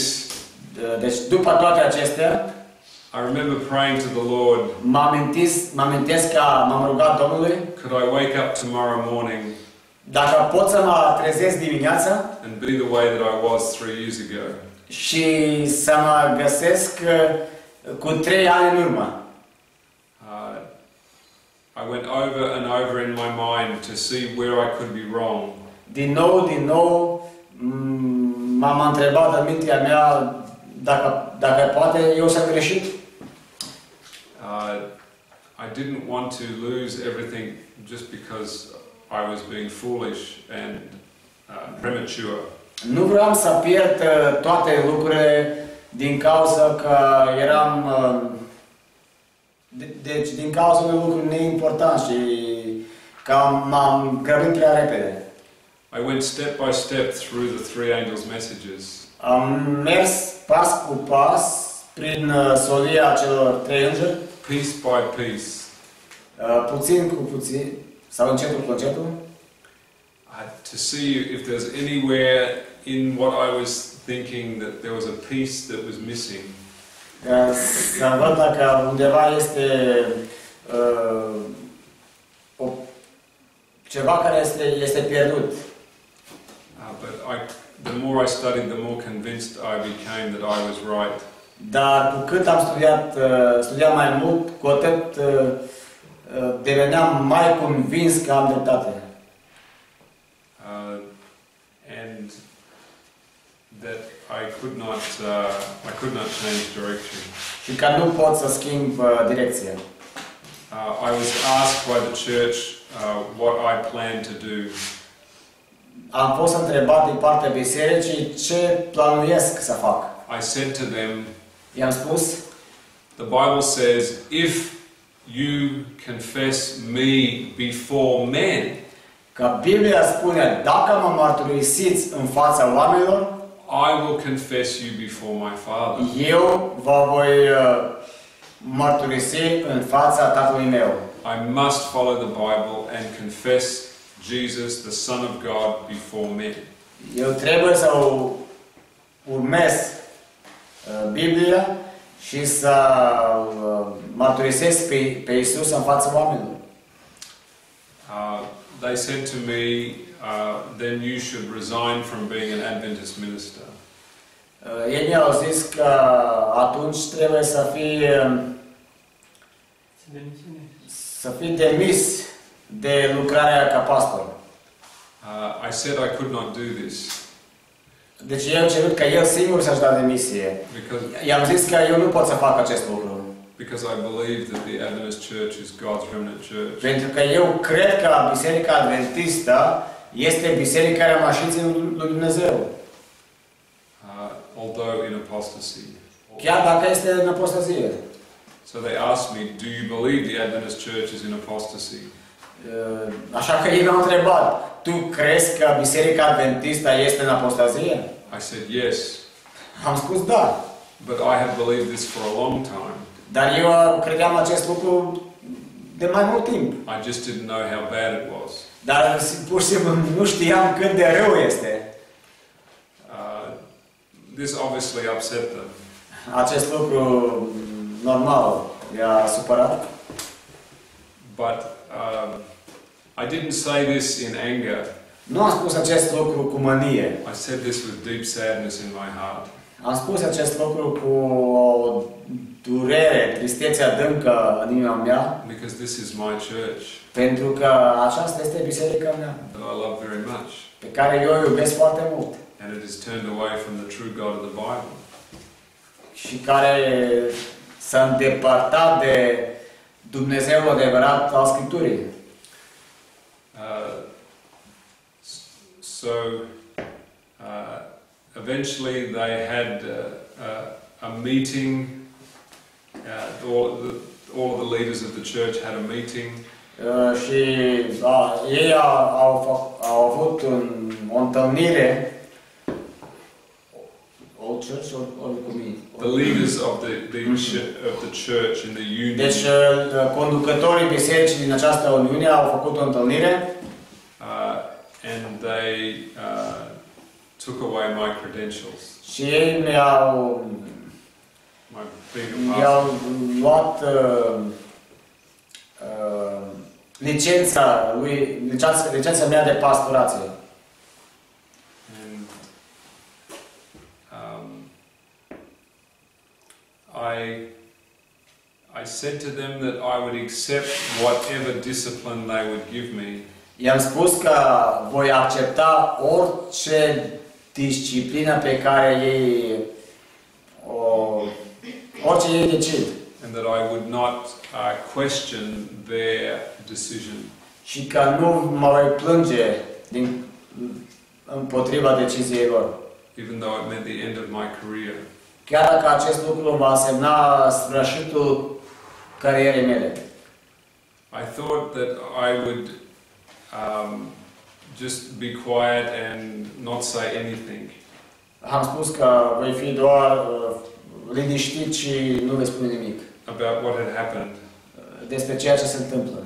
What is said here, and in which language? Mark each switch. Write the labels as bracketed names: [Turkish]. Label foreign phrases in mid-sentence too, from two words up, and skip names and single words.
[Romanian] Deci după toate acestea, [English] I remember praying to the Lord, [Romanian] mă amintesc că m-am rugat Domnului, [English] could I wake up tomorrow morning [Romanian] dacă pot să mă trezesc dimineața [English] and be the way that I was 3 years ago? [Romanian] și să mă găsesc cu 3 ani în urmă. [English] I went over and over in my mind to see where I could be wrong. [Romanian] Din nou, m-am întrebat în mintea mea dacă poate eu să greșit. [English] I didn't want to lose everything just because I was being foolish and premature. [Romanian] Nu vreau să pierd toate lucrurile din cauza că eram deci din cauza unui lucru neimportant și că m-am grăbit prea repede. [English] I went step by step through the 3 angels' messages. [Romanian] Am mers pas cu pas prin solia celor 3 îngeri, [English] Piece by piece, [Romanian] puțin cu puțin, sau încetul cu încetul, [English] to see if there's anywhere in what I was thinking that there was a piece that was missing. [Romanian] să văd dacă undeva este ceva care este pierdut. [English] But the more I studied, the more convinced I became that I was right. [Romanian] Dar cu cât am studiat mai mult, cu atât deveneam mai convins că am dreptate. [English] And that I could not change direction. [Romanian] Și că nu pot să schimb direcția. [English] I was asked by the church what I plan to do. [Romanian] Am fost întrebat din partea bisericii ce planuiesc să fac. [English] I said to them, [Romanian] I-am spus, [English] the Bible says, if you confess me before men, [Romanian] că Biblia spune, dacă mă mărturisiți în fața oamenilor, [English] I will confess you before my Father. [Romanian] eu vă voi mărturisi în fața Tatălui meu. [English] I must follow the Bible and confess Jesus, the Son of God, before men. [Romanian] Eu trebuie să urmez Biblia și să mărturisesc pe Isus în fața oamenilor. [English] They said to me, then you should resign from being an Adventist minister. [Romanian] Ei mi-au zis că atunci trebuie să fii demis de lucrarea ca pastor. [English] I said I could not do this. [Romanian] Deci eu am cerut ca el singur să-și dea demisie. I-am zis că eu nu pot să fac acest lucru. [English] Because I believe that the Adventist Church is God's remnant church. [Romanian] Pentru că eu cred că Biserica Adventistă este biserica rămașiței lui Dumnezeu. [English] Although in apostasy. [Romanian] Chiar dacă este în apostazie. [English] So they asked me, do you believe the Adventist Church is in apostasy? [Romanian] Așa că ei m-au întrebat, tu crezi că Biserica Adventistă este în apostazie? [English] I said yes. [Romanian] Am spus da. [English] But I have believed this for a long time. [Romanian] Dar eu credeam acest lucru de mai mult timp. [English] I just didn't know how bad it was. [Romanian] Dar pur și simplu nu știam cât de rău este. [English] This obviously upset them. [Romanian] Acest lucru normal i-a supărat. [English] But I didn't say this in anger. [Romanian] Nu am spus acest lucru cu mânie. [English] I said this with deep sadness in my heart. [Romanian] Am spus acest lucru cu o durere, tristețe adâncă în inima mea. [English] Because this is my church. [Romanian] Pentru că aceasta este biserica mea. [English] That I love very much. [Romanian] Pe care eu o iubesc foarte mult. [English] And it is turned away from the true God of the Bible. [Romanian] Și care s-a îndepărtat de Dumnezeul adevărat al Scripturii. [English] Eventually they had a meeting. All of the leaders of the church had a meeting. [Romanian] Și ei au avut o întâlnire. [English] Old church or community? The leaders of the church in the union. [Romanian] Deci conducătorii bisericii din această uniune au făcut o întâlnire. [English] And they took away my credentials. [Romanian] Și ei mi-au luat licența mea de pastorație. [English] I said to them that I would accept whatever discipline they would give me. [Romanian] I-am spus că voi accepta orice disciplină pe care orice ei decid. [English] And that I would not question their decision. [Romanian] Și că nu mă voi plânge împotriva deciziei lor. [English] Even though it meant the end of my career. [Romanian] Chiar dacă acest lucru va semna sfârșitul carierei mele. [English] I thought that I would just be quiet and not say anything. [Romanian] Am spus că voi fi doar liniștit și nu vei spune nimic. [English] About what had happened. [Romanian] Despre ceea ce se întâmplă.